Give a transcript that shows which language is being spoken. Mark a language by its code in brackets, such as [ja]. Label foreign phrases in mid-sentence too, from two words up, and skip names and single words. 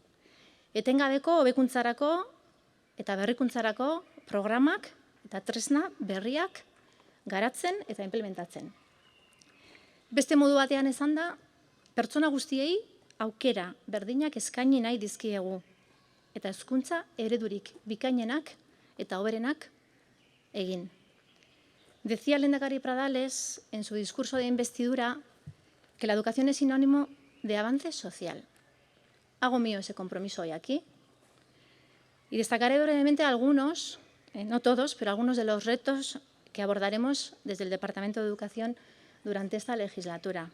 [eu] Etengabeko hobekuntzarako eta berrikuntzarako programak eta tresna berriak garatzen eta implementatzen. Beste modu batean esan da, pertsona guztiei aukera berdinak eskaini nahi dizkiegu eta hezkuntza eredurik bikainenak eta hoberenak egin. [es] Decía el lehendakari Pradales en su discurso de investidura que la educación es sinónimo de avance social. Hago mío ese compromiso hoy aquí y destacaré brevemente algunos, no todos, pero algunos de los retos que abordaremos desde el Departamento de Educación durante esta legislatura.